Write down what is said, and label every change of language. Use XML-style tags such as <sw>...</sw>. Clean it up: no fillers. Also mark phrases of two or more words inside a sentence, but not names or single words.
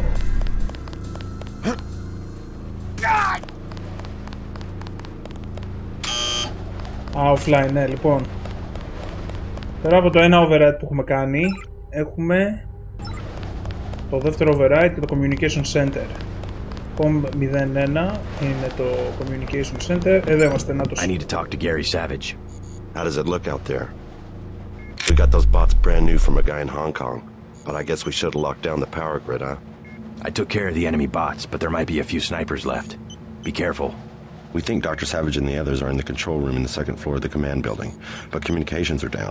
<el>Offline, ναι, λοιπόν. Πέρα από το ένα override που έχουμε κάνει, έχουμε το δεύτερο override και το</el> <en>communication center.</en> <el>COM 01 είναι το</el> <en>communication center.</en> <el>Εδώ είμαστε, να το...</el> <en>I need to talk to Gary Savage. How does it look out there? We got those bots brand new from a guy in Hong Kong, but I guess we should have locked down the power grid, huh? I took care of the enemy bots, but there might be a few snipers left. Be careful. We think Dr. Savage and the others are in the control room in the second floor of the command building, but communications are down.</en>